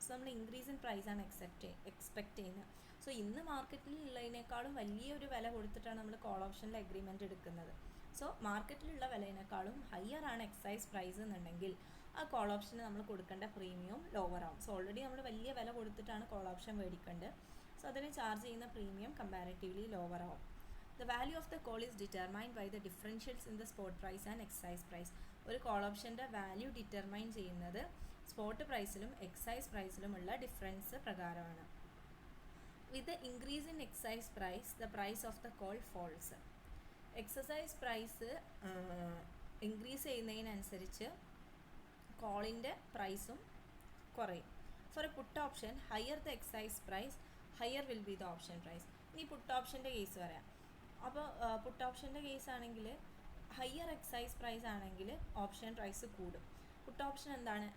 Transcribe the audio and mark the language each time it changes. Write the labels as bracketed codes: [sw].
[ml] So നമ്മൾ increase in പ്രൈസാണ് expect ചെയ്യുന്നത്. സോ ഇന്ന് മാർക്കറ്റിൽ ഉള്ളതിനേക്കാളും വലിയൊരു വില കൊടുത്തിട്ടാണ് നമ്മൾ കോൾ ഓപ്ഷനിൽ അഗ്രിമെൻറ്റ് എടുക്കുന്നത്. സോ മാർക്കറ്റിലുള്ള വിലയിനേക്കാളും ഹയർ ആണ് എക്സസൈസ് പ്രൈസ് എന്നുണ്ടെങ്കിൽ ആ കോൾ ഓപ്ഷന് നമ്മൾ കൊടുക്കേണ്ട പ്രീമിയം ലോവർ ആവും. സോ ഓൾറെഡി നമ്മൾ വലിയ വില കൊടുത്തിട്ടാണ് കോൾ ഓപ്ഷൻ മേടിക്കേണ്ടത്. സോ അതിന് ചാർജ് ചെയ്യുന്ന പ്രീമിയം കമ്പാരിറ്റീവ്ലി ലോവർ ആവും. [en] The value of the call is determined by the differentials in the spot price and exercise price. [ml] ഒരു കോൾ ഓപ്ഷൻ്റെ വാല്യൂ ഡിറ്റർമൈൻ ചെയ്യുന്നത് സ്പോട്ട് പ്രൈസിലും എക്സൈസ് പ്രൈസിലുമുള്ള ഡിഫറൻസ് പ്രകാരമാണ്. [en] With the increase in exercise price, the price of the call falls. [ml] Exercise price increase ചെയ്യുന്നതിനനുസരിച്ച് കോളിൻ്റെ പ്രൈസും കുറയും. [en] For a put option, higher the exercise price, higher will be the option price. [ml] ഇനി puttu ഓപ്ഷൻ്റെ case പറയാം. അപ്പോൾ puttu ഓപ്ഷൻ്റെ case ആണെങ്കിൽ higher exercise price ആണെങ്കിൽ option price കൂടും. Puttu option എന്താണ്?